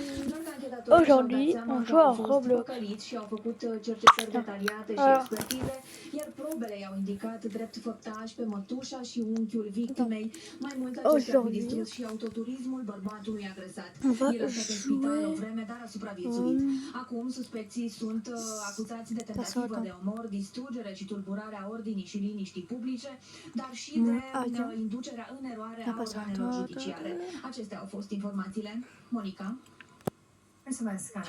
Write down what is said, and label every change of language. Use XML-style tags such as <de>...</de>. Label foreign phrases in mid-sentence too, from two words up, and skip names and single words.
<fr>Aujourd'hui, on joue à Roblox. Alors, aujourd'hui, on va jouer.</fr> <ro>Acum, suspecții sunt acuzați de tentativă de omor, distrugere și tulburarea ordinii și liniștii publice, dar și de inducerea în eroare a organelor judiciare. Acestea au fost informațiile. Monica? Mulțumesc, Ana.</ro>